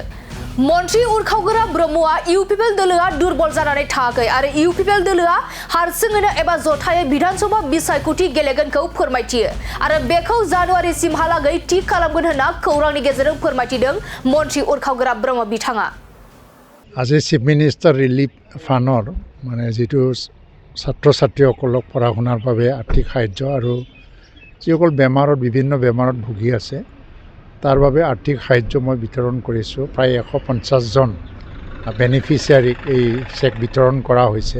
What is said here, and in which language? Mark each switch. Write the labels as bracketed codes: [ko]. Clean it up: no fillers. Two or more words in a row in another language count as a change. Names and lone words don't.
[brx] मन्त्रि उरखावगोरा ब्रह्मआ इउपिपिएल दोलोआ दुर्बल जानानै थायाखै आरो इउपिपिएल दोलोआ हारसिङैनो एबा जथायै विधानसभा बिसायख'थि गेलेगोनखौ फोरमायथियो आरो बेखौ जानुवारिसिमहालागै थि खालामगोन होनना खौरांनि गेजेरजों फोरमायथिदों मन्त्रि उरखावगोरा ब्रह्म बिथाङा। [as] আজি [en] chief minister relief fund [as] যিটো ছাত্ৰ ছাত্ৰীসকলক পঢ়া শুনাৰ বাবে আৰ্থিক সাহায্য আৰু যিসকল বিভিন্ন বেমাৰত ভুগি আছে তাৰ বাবে আৰ্থিক সাহায্য মই বিতৰণ কৰিছোঁ। প্ৰায় 150 জন বেনিফিচিয়াৰীক এই চেক বিতৰণ কৰা হৈছে।